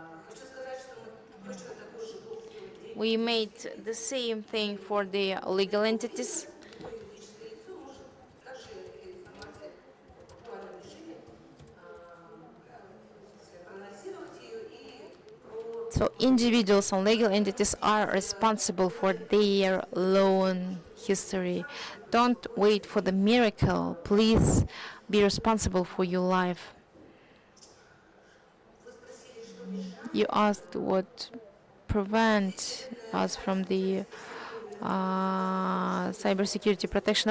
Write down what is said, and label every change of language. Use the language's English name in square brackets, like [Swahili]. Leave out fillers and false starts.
[Russian] Хочу сказать, что мы точно такой же год строим [English] We made the same thing for the legal entities. [Russian] любое юридическое лицо может также информацию в актуальном режиме проанализировать ее и [English] So individuals and legal entities are responsible for their loan history. Don't wait for the miracle. Please be responsible for your life. You asked what prevent us from the cybersecurity protection.